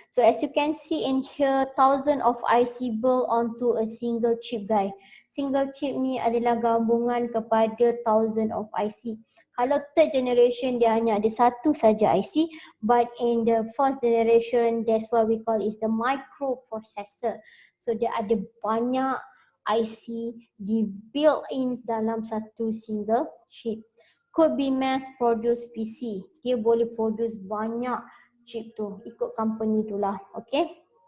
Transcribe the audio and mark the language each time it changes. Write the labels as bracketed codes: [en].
[en] So as you can see in here, thousand of IC built onto a single chip guys. [ms] Single chip ni adalah gabungan kepada [en] thousand of IC. [ms] Kalau third generation dia hanya ada satu saja IC, [en] but in the fourth generation that's what we call is the microprocessor. [ms] So dia ada banyak IC di built in dalam satu single chip. [en] Could be mass produce PC. [ms] Dia boleh produce banyak chip tu, ikut company tu lah, okay.